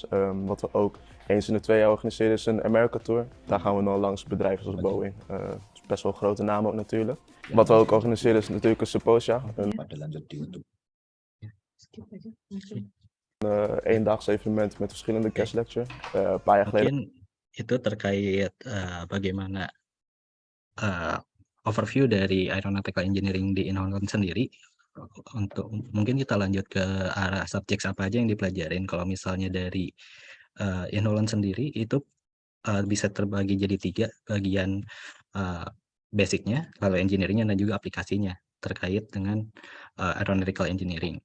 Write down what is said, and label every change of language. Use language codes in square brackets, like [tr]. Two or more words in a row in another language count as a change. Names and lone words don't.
[nl] Wat we ook eens in de 2 jaar organiseren is een America Tour. Daar gaan we dan langs bedrijven zoals Boeing. Is best wel een grote naam ook natuurlijk. Wat we ook organiseren is natuurlijk een Symposia. Een eendaags evenement met verschillende [en] guest lecture. [nl] Een paar jaar geleden. [id] Mungkin itu terkait bagaimana overview dari [en] aeronautical engineering [id] di InHolland sendiri. Untuk mungkin kita lanjut ke arah subjek apa aja yang dipelajarin. Kalau misalnya dari InHolland sendiri itu bisa terbagi jadi 3 bagian, basicnya, lalu engineeringnya dan juga aplikasinya terkait dengan [en] aeronautical engineering.